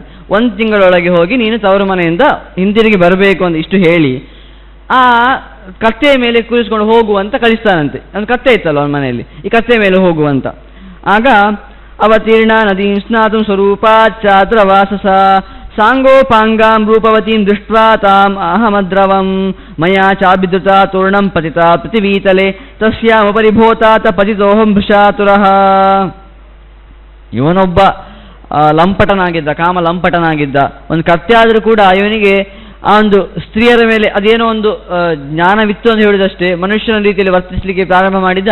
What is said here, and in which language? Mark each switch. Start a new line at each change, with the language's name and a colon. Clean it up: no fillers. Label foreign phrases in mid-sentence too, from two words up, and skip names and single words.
Kannada: 1 ತಿಂಗಳೊಳಗೆ ಹೋಗಿ ನೀನು ತವರು ಮನೆಯಿಂದ ಹಿಂದಿರುಗಿ ಬರಬೇಕು ಅಂತ ಇಷ್ಟು ಹೇಳಿ ಆ ಕತ್ತೆಯ ಮೇಲೆ ಕೂರಿಸ್ಕೊಂಡು ಹೋಗುವಂತ ಕಳಿಸ್ತಾನಂತೆ. ಒಂದು ಕತ್ತೆ ಇತ್ತಲ್ಲ ಅವನ ಮನೆಯಲ್ಲಿ, ಈ ಕತ್ತೆಯ ಮೇಲೆ ಹೋಗುವಂತ. ಆಗ
Sanskrit: ಅವತೀರ್ಣ ನದೀಂ ಸ್ನಾತುಂ ಸ್ವರೂಪಾಚ್ಚಾತ್ರ ವಾಸಸ ಸಾಂಗೋಪಾಂಗಾಂ ರೂಪವತೀಂ ದೃಷ್ಟ್ವಾ ತಾಂ ಅಹಮದ್ರವಂ ಮಯಾ ಚಾಬಿದ್ರುತಾ ತೂರ್ಣಂ ಪತಿತಾ ಪೃಥಿವೀತಲೆ ತಸ್ಯಾಮುಪರಿ ಭೂತಾತ ಪತಿತೋಹಂ ಭೃಶಾತುರಃ.
Kannada: ಇವನೊಬ್ಬ ಲಂಪಟನಾಗಿದ್ದ, ಕಾಮ ಲಂಪಟನಾಗಿದ್ದ. ಒಂದು ಕತ್ತೆ ಆದರೂ ಕೂಡ ಇವನಿಗೆ ಆ ಒಂದು ಸ್ತ್ರೀಯರ ಮೇಲೆ ಅದೇನೋ ಒಂದು ಜ್ಞಾನವಿತ್ತು ಅಂತ ಹೇಳಿದಷ್ಟೇ ಮನುಷ್ಯನ ರೀತಿಯಲ್ಲಿ ವರ್ತಿಸಲಿಕ್ಕೆ ಪ್ರಾರಂಭ ಮಾಡಿದ.